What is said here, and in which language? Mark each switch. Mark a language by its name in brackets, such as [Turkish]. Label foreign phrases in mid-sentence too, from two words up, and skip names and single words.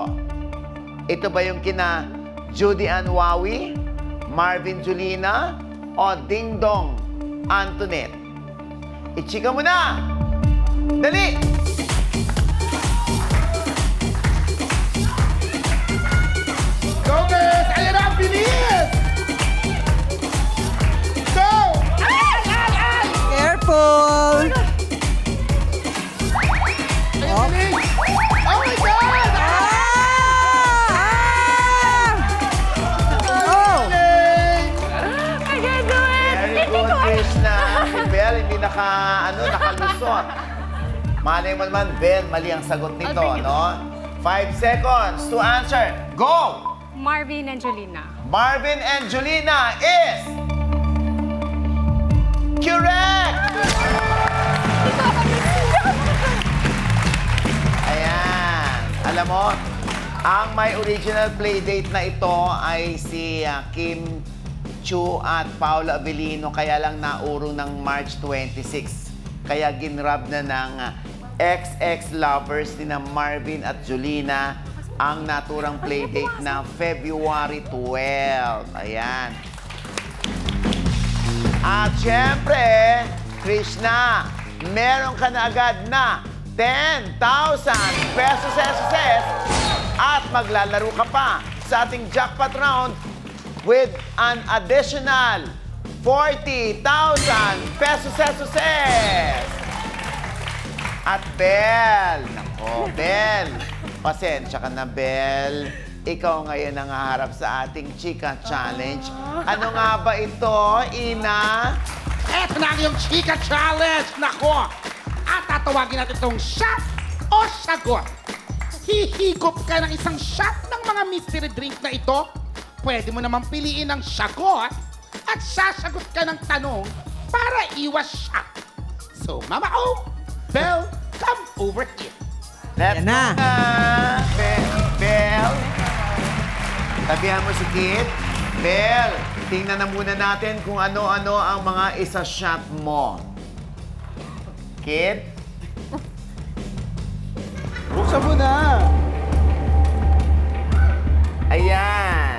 [Filipino] Ito ba yung kina Judy Ann Wawi, Marvin Julina, o Ding Dong Antoinette? Ichika mo na! Dali! [English] Go, girls! [Filipino] Ayan na, bilis! [English] Go! Careful! [Filipino] Ayan, bilis! [English] Oh my God! Oh! [Filipino] Bilis! [English] I can do it! Very good, Krishna. [Filipino] Si Belle, hindi nakalusot. Malay mo naman, Belle, mali ang sagot nito, no? [English] 5 seconds to answer. Go! Marvin and Julina. Marvin and Julina is... correct! [Filipino] Ayan. Alam mo, ang may original playdate na ito ay si Kim Chu at Paula Avellino, kaya lang naurong ng March 26. Kaya ginrab na ng ex-lovers ni na Marvin at Julina ang naturang playdate na February 12. Ayan. At syempre, Krishna, meron ka na agad na 10,000 pesos at maglalaro ka pa sa ating jackpot round [English] with an additional 40,000 pesos. [Filipino] At Belle, nako, Belle, pasensya ka na, Belle. Ikaw ngayon ang haharap sa ating Chika Challenge. Ano nga ba ito, Ina? Eto na ang iyong Chika Challenge! Nako! At tatawagin natin itong shot o sagot. Hihigop ka ng isang shot ng mga mystery drink na ito. Pwede mo naman piliin ang sagot at sasagot ka ng tanong para iwas shot. [English] So, Mama O, Belle, come over here. Let's [Filipino] Yan na. go na, Belle. Tabihan mo si Kit. Bel, tingnan na muna natin kung ano-ano ang mga isa-shot mo. Kit? Buksan mo na. Ayan.